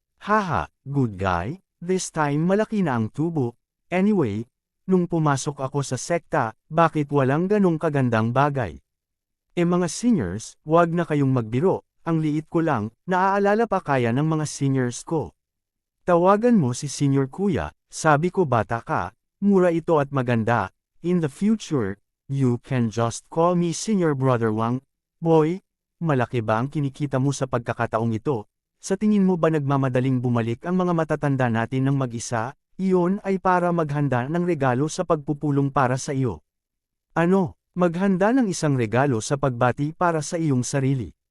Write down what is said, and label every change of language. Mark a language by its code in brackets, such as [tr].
[tl] Haha, [en] good guy, this time [tl] malaki na ang tubo. Anyway, nung pumasok ako sa sekta, bakit walang ganong kagandang bagay? Mga seniors, wag na kayong magbiro, ang liit ko lang, naaalala pa kaya ng mga seniors ko. Tawagan mo si senior kuya, sabi ko bata ka, mura ito at maganda, [en] in the future, you can just call me senior brother Wang. [tl] Boy, malaki ba ang kinikita mo sa pagkakataong ito? Sa tingin mo ba nagmamadaling bumalik ang mga matatanda natin ng mag-isa? Iyon ay para maghanda ng regalo sa pagpupulong para sa iyo. Ano? Maghanda ng isang regalo sa pagbati para sa iyong sarili.